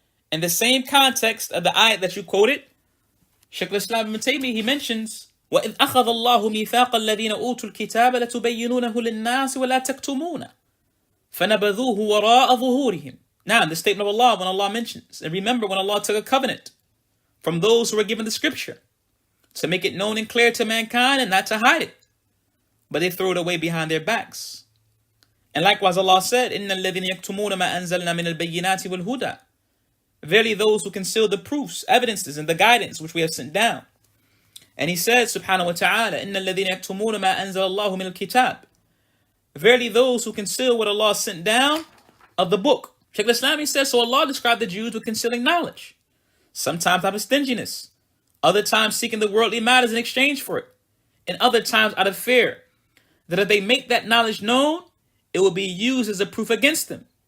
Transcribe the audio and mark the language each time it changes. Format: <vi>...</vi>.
<en>In the same context of the ayat that you quoted, Shaykh al-Islam ibn Taymiyyah, he mentions,</en> <ar>وَإِذْ أَخَذَ اللَّهُ مِيثَاقَ الَّذِينَ أُوتُوا الْكِتَابَ لَتُبَيِّنُونَهُ لِلنَّاسِ وَلَا تَكْتُمُونَهُ فَنَبَذُوهُ وَرَاءَ ظُهُورِهِمْ.</ar> <en>Now, in the statement of Allah, when Allah mentions, and remember when Allah took a covenant from those who were given the scripture to make it known and clear to mankind and not to hide it, but they threw it away behind their backs. And likewise Allah said,</en> <ar>إِنَّ الَّذِينَ يَكْتُمُونَ مَا أَنزَلْنَا مِنَ الْبَيِّنَاتِ وَالْهُدَى.</ar> <en>Verily those who conceal the proofs, evidences, and the guidance which we have sent down. And he said,</en> <ar>subhanahu wa ta'ala, إِنَّ الَّذِينَ يَكْتُمُونَ مَا أَنزَلَ اللَّهُ مِنَ الْكِتَابِ.</ar> <en>Verily those who conceal what Allah sent down of the book. Shaykh al-Islam says, so Allah described the Jews with concealing knowledge. Sometimes out of stinginess. Other times seeking the worldly matters in exchange for it. And other times out of fear that if they make that knowledge known, it will be used as a proof against them.</en>